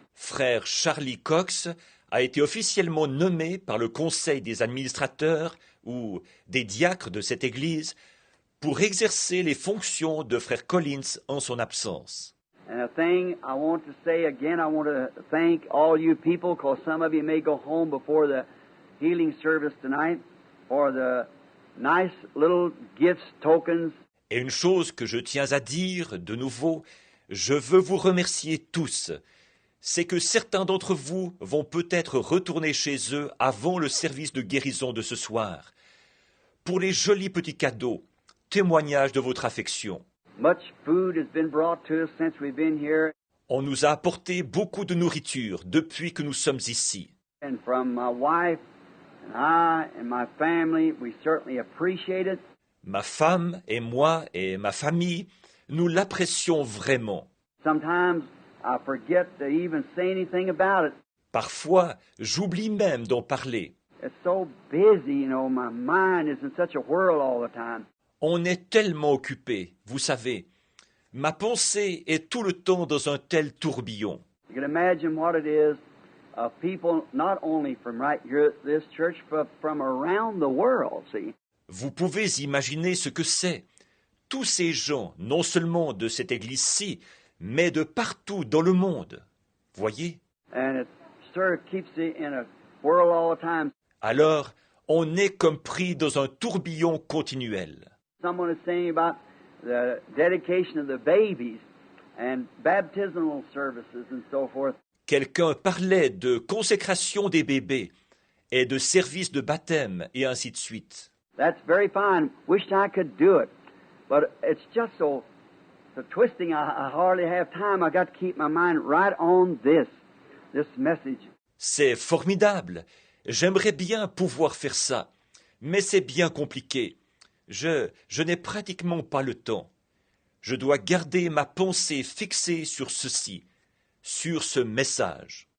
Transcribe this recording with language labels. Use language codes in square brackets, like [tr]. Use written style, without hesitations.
[fr] Frère Charlie Cox a été officiellement nommé par le conseil des administrateurs ou des diacres de cette église pour exercer les fonctions de frère Collins en son absence. [en] And a thing I want to say again, I want to thank all you people, because some of you may go home before the healing service tonight, for the nice little gifts, tokens. [fr] Et une chose que je tiens à dire de nouveau, je veux vous remercier tous, c'est que certains d'entre vous vont peut-être retourner chez eux avant le service de guérison de ce soir, pour les jolis petits cadeaux, témoignages de votre affection. [en] Much food has been brought to us since we've been here. [fr] On nous a apporté beaucoup de nourriture depuis que nous sommes ici. [en] And from my wife and I and my family, we certainly appreciate it. [fr] Ma femme et moi et ma famille, nous l'apprécions vraiment. [en] Sometimes I forget to even say anything about it. [fr] Parfois, j'oublie même d'en parler. [en] It's so busy, my mind is in such a whirl all the time. [fr] On est tellement occupé, vous savez. Ma pensée est tout le temps dans un tel tourbillon. [en] You can imagine what it is of people not only from right here at this church, but from around the world, see. [fr] Vous pouvez imaginer ce que c'est. Tous ces gens, non seulement de cette église-ci, mais de partout dans le monde. Voyez? [en] And it sort of keeps you in a whirl all the time. [fr] Alors, on est comme pris dans un tourbillon continuel. [en] Someone is saying about the dedication of the babies and baptismal services and so forth. [fr] Quelqu'un parlait de consécration des bébés et de services de baptême et ainsi de suite. [en] That's very fine. Wished I could do it. But it's just so twisting, I hardly have time. I got to keep my mind right on this message. [fr] C'est formidable. J'aimerais bien pouvoir faire ça, mais c'est bien compliqué. Je n'ai pratiquement pas le temps. Je dois garder ma pensée fixée sur ceci, sur ce message.